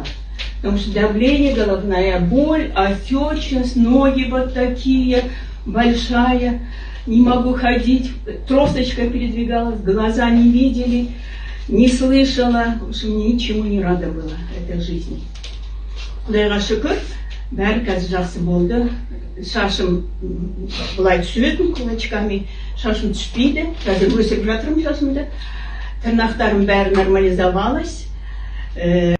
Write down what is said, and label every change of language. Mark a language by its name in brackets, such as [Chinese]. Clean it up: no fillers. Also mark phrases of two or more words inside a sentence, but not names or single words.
[Russian] Потому что давление, головная боль, отечность, ноги вот такие, большая. Не могу ходить, тросточкой передвигалась, глаза не видели. Не слышала, потому что мне ничему не рада была этой жизни. [Kazakh] Құдайға шүкір, бәрі қазір жақсы болды. Шашым былай түсетін кулачками, шашым түспейді. Қазір өсіріп жатырмын шашымды. Тырнақтарым бәрі нормализовалась.